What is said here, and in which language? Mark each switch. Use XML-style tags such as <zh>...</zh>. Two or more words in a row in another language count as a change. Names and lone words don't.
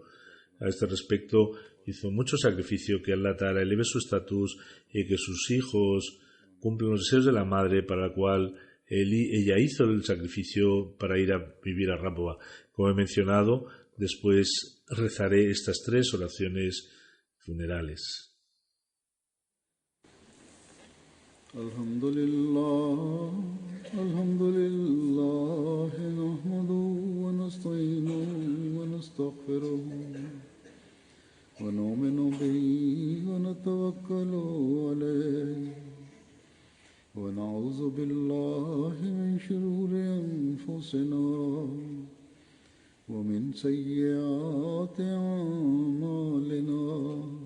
<es>A este respecto, hizo mucho sacrificio que</es> <ar>الله تعالى</ar> <es>eleve su estatus y que sus hijos cumplan los deseos de la madre, para la cual ella hizo el sacrificio para ir a vivir a Rabwa. Como he mencionado, después rezaré estas 3 oraciones funerales.</es> <ar>الحمد لله، الحمد لله، نحمده ونستعينه ونستغفره ونؤمن به ونتوكل عليه ونعوذ بالله من شرور أنفسنا ومن سيئات أعمالنا.</ar>